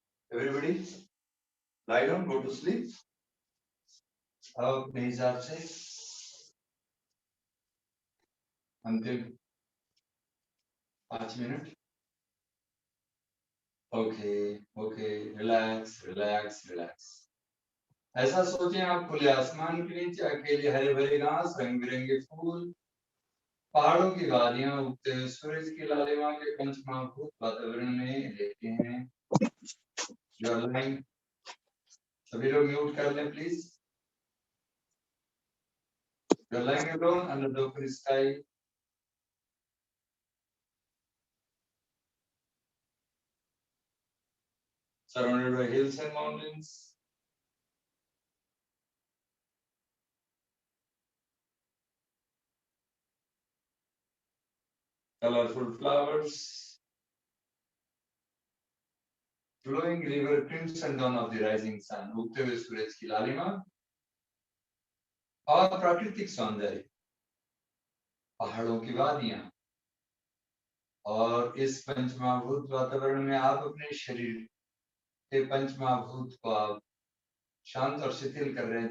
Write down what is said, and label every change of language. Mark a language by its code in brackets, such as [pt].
[en] Everybody lie down, go to sleep। [hi] अब अपने हिसाब से अंतिम 5 minute, okay okay, relax relax relax. ऐसा सोचें आप खुले आसमान के नीचे, अकेले हरे भरे घास, रंग बिरंगे फूल, पहाड़ों की वादियां, उगते हुए सूरज की लालिमा के पंचमहाभूत वातावरण में लेटे हैं। सभी लोग म्यूट कर लें please. [en] You're lying alone under the open sky. Surrounded by hills and mountains. Colorful flowers. Flowing river crimson dawn of the rising sun. [hi] उगते हुए सूरज की लालिमा और प्राकृतिक सौंदर्य, पहाड़ों की वादियां, और इस पंचमहाभूत वातावरण में आप अपने शरीर के पंचमहाभूत को आप शांत और शिथिल कर रहे हैं।